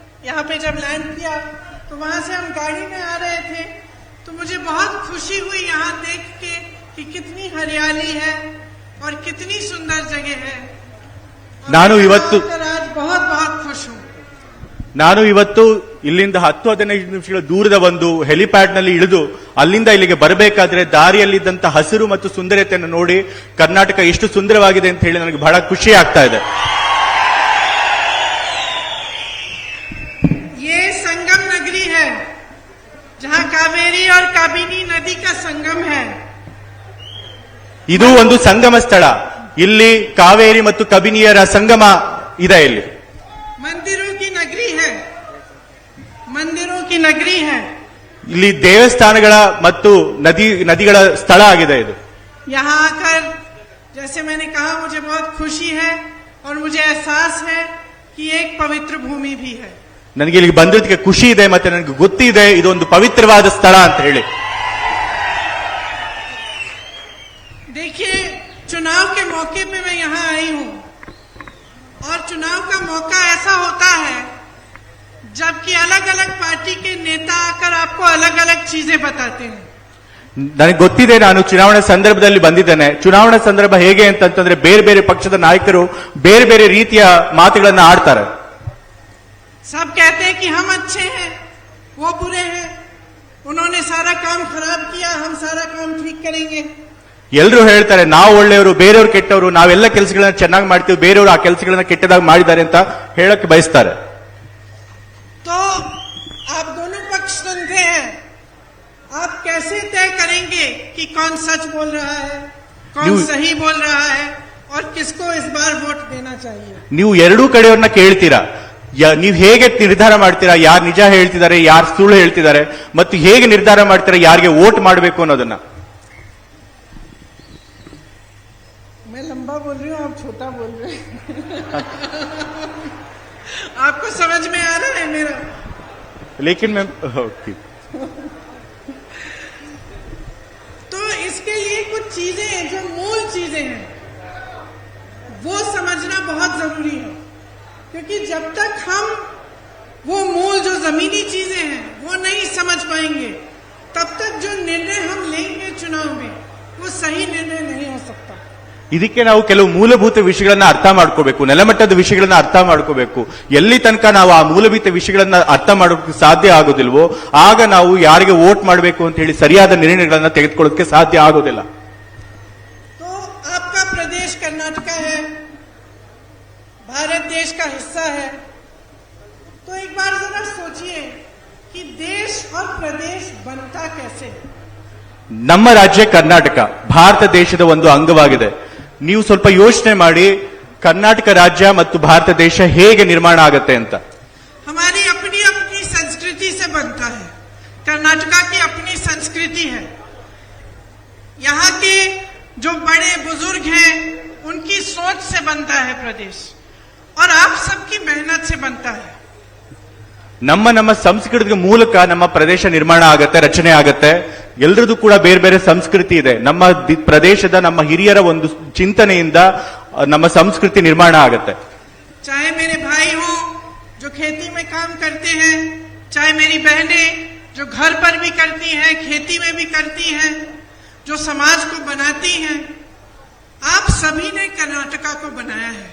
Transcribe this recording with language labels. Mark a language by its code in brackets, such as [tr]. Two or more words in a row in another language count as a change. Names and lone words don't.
[hi] यहाँ पे जब लैंड किया तो वहां से हम गाड़ी में आ रहे थे तो मुझे बहुत खुशी हुई यहाँ देख के कि कितनी हरियाली है और कितनी सुंदर जगह है। [kn] ನಾನು ಇವತ್ತು [hi] आज बहुत बहुत खुश हूँ। [kn] ನಾನು ಇವತ್ತು ಇಲ್ಲಿಂದ 10-15 ನಿಮಿಷಗಳ ದೂರದ ಒಂದು ಹೆಲಿಪ್ಯಾಡ್ ನಲ್ಲಿ ಇಳಿದು ಅಲ್ಲಿಂದ ಇಲ್ಲಿಗೆ ಬರಬೇಕಾದ್ರೆ ದಾರಿಯಲ್ಲಿದ್ದಂತ ಹಸಿರು ಮತ್ತು ಸುಂದರತೆಯನ್ನು ನೋಡಿ ಕರ್ನಾಟಕ ಎಷ್ಟು ಸುಂದರವಾಗಿದೆ ಅಂತ ಹೇಳಿ ನನಗೆ ಬಹಳ ಖುಷಿ ಆಗ್ತಾ ಇದೆ। [hi] ये संगम नगरी है जहाँ कावेरी और काबिनी नदी का संगम है। [kn] ಇದು ಒಂದು ಸಂಗಮ ಸ್ಥಳ, ಇಲ್ಲಿ ಕಾವೇರಿ ಮತ್ತು ಕಬಿನಿಯರ ಸಂಗಮ ಇದೆ। ಇಲ್ಲಿ [hi] मंदिरों की नगरी है, मंदिरों की नगरी है। [kn] ಇಲ್ಲಿ ದೇವಸ್ಥಾನಗಳ ಮತ್ತು ನದಿಗಳ ಸ್ಥಳ ಆಗಿದೆ ಇದು। [hi] यहाँ आकर जैसे मैंने कहा मुझे बहुत खुशी है और मुझे एहसास है कि एक पवित्र भूमि भी है। [kn] ನನಗೆ ಇಲ್ಲಿಗೆ ಬಂದಿದ್ದಕ್ಕೆ ಖುಷಿ ಇದೆ ಮತ್ತೆ ನನಗೆ ಗೊತ್ತಿದೆ ಇದೊಂದು ಪವಿತ್ರವಾದ ಸ್ಥಳ ಅಂತ ಹೇಳಿ। [hi] देखिए चुनाव के मौके पे मैं यहाँ आई हूँ और चुनाव का मौका ऐसा होता है जबकि अलग अलग पार्टी के नेता आकर आपको अलग अलग चीजें बताते हैं। [kn] ನನಗೆ ಗೊತ್ತಿದೆ, ನಾನು ಚುನಾವಣಾ ಸಂದರ್ಭದಲ್ಲಿ ಬಂದಿದ್ದೇನೆ। ಚುನಾವಣಾ ಸಂದರ್ಭ ಹೇಗೆ ಅಂತಂದ್ರೆ ಬೇರೆ ಬೇರೆ ಪಕ್ಷದ ನಾಯಕರು ಬೇರೆ ಬೇರೆ ರೀತಿಯ ಮಾತುಗಳನ್ನು ಆಡ್ತಾರೆ। [hi] सब कहते हैं कि हम अच्छे हैं वो बुरे हैं, उन्होंने सारा काम खराब किया हम सारा काम ठीक करेंगे। [kn] ಎಲ್ಲರೂ ಹೇಳ್ತಾರೆ ನಾವು ಒಳ್ಳೆಯವರು ಬೇರೆಯವರು ಕೆಟ್ಟವರು, ನಾವೆಲ್ಲ ಕೆಲಸಗಳನ್ನ ಚೆನ್ನಾಗಿ ಮಾಡ್ತೀವಿ, ಬೇರೆಯವರು ಆ ಕೆಲಸಗಳನ್ನ ಕೆಟ್ಟದಾಗಿ ಮಾಡಿದ್ದಾರೆ ಅಂತ ಹೇಳಕ್ಕೆ ಬಯಸ್ತಾರೆ। [hi] तो आप दोनों पक्ष सुनते हैं, आप कैसे तय करेंगे कि कौन सच बोल रहा है, कौन सही बोल रहा है और किसको इस बार वोट देना चाहिए? [kn] ನೀವು ಎರಡೂ ಕಡೆಯವ್ರನ್ನ ಕೇಳ್ತೀರಾ, ನೀವು ಹೇಗೆ ನಿರ್ಧಾರ ಮಾಡ್ತೀರಾ ಯಾರು ನಿಜ ಹೇಳ್ತಿದ್ದಾರೆ ಯಾರು ಸುಳ್ಳು ಹೇಳ್ತಿದ್ದಾರೆ ಮತ್ತು ಹೇಗೆ ನಿರ್ಧಾರ ಮಾಡ್ತೀರಾ ಯಾರಿಗೆ ವೋಟ್ ಮಾಡಬೇಕು ಅನ್ನೋದನ್ನ? [hi] मैं लंबा बोल रही हूँ आप छोटा बोल रहे हैं आपको समझ में आ रहा है मेरा? लेकिन मैं तो इसके लिए कुछ चीजें हैं जो मूल चीजें हैं वो समझना बहुत जरूरी है, क्योंकि जब तक हम वो मूल जो जमीनी चीजें हैं वो नहीं समझ पाएंगे तब तक जो निर्णय हम लेंगे चुनाव में वो सही निर्णय नहीं हो सकता। [kn] ಇದಕ್ಕೆ ನಾವು ಕೆಲವು ಮೂಲಭೂತ ವಿಷಯಗಳನ್ನ ಅರ್ಥ ಮಾಡ್ಕೋಬೇಕು, ನೆಲಮಟ್ಟದ ವಿಷಯಗಳನ್ನ ಅರ್ಥ ಮಾಡ್ಕೋಬೇಕು। ಎಲ್ಲಿ ತನಕ ನಾವು ಆ ಮೂಲಭೂತ ವಿಷಯಗಳನ್ನ ಅರ್ಥ ಮಾಡೋಕೆ ಸಾಧ್ಯ ಆಗೋದಿಲ್ವೋ ಆಗ ನಾವು ಯಾರಿಗೆ ವೋಟ್ ಮಾಡಬೇಕು ಅಂತ ಹೇಳಿ ಸರಿಯಾದ ನಿರ್ಣಯಗಳನ್ನ ತೆಗೆದುಕೊಳ್ಳೋಕೆ ಸಾಧ್ಯ ಆಗೋದಿಲ್ಲ। [hi] तो आपका प्रदेश कर्नाटका है, भारत देश का हिस्सा है, तो एक बार जरा सोचिए कि देश और प्रदेश बनता कैसे है। [kn] ನಮ್ಮ ರಾಜ್ಯ ಕರ್ನಾಟಕ ಭಾರತ ದೇಶದ ಒಂದು ಅಂಗವಾಗಿದೆ। ನೀವು ಸ್ವಲ್ಪ ಯೋಚನೆ ಮಾಡಿ ಕರ್ನಾಟಕ ರಾಜ್ಯ ಮತ್ತು ಭಾರತ ದೇಶ ಹೇಗೆ ನಿರ್ಮಾಣ ಆಗುತ್ತೆ ಅಂತ। [hi] हमारी अपनी अपनी संस्कृति से बनता है, कर्नाटका की अपनी संस्कृति है, यहाँ के जो बड़े बुजुर्ग हैं उनकी सोच से बनता है प्रदेश और आप सबकी मेहनत से बनता है। [kn] ನಮ್ಮ ಸಂಸ್ಕೃತಿಯ ಮೂಲಕ ನಮ್ಮ ಪ್ರದೇಶ ನಿರ್ಮಾಣ ಆಗತ್ತೆ, ರಚನೆ ಆಗತ್ತೆ। ಎಲ್ಲರದ್ದು ಕೂಡ ಬೇರೆ ಬೇರೆ ಸಂಸ್ಕೃತಿ ಇದೆ। ನಮ್ಮ ಪ್ರದೇಶದ ನಮ್ಮ ಹಿರಿಯರ ಒಂದು ಚಿಂತನೆಯಿಂದ ನಮ್ಮ ಸಂಸ್ಕೃತಿ ನಿರ್ಮಾಣ ಆಗತ್ತೆ। [hi] चाहे मेरे भाई हो जो खेती में काम करते हैं, चाहे मेरी बहनें जो घर पर भी करती हैं, खेती में भी करती हैं, जो समाज को बनाती हैं, आप सभी ने कर्नाटका को बनाया है।